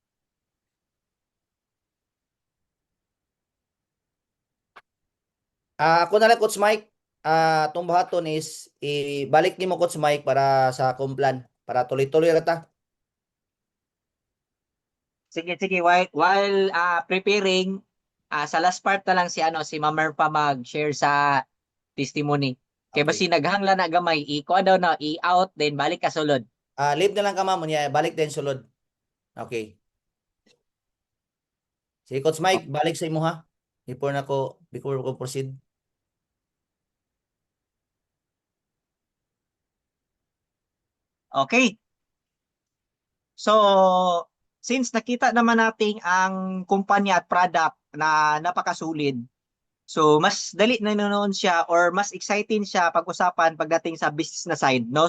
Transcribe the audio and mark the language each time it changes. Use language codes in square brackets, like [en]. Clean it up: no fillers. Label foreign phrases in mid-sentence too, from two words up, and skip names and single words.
[tl] Ako na lang, Coach Mike. [ceb] Itong buhaton is ibalik ni mo, Coach Mike, para sa Complan. Para tuloy-tuloy rata. Sige, sige. [en] While preparing, [ceb] sa last part na lang si, si Ma'am pa mag-share sa testimony. Kaya Okay. basi naghangla na gamay, i-kuha daw na, i-out, then balik ka sulod. Leave na lang ka, ma'am. Balik din sulod. Okay. Sige, Coach Mike, balik sa imo ha. [en] Before ko proceed. Okay. [tl] So, since nakita naman natin ang kumpanya at product na napakasulit, so mas dali na noon siya or mas exciting siya pag-usapan pagdating sa business na side, no?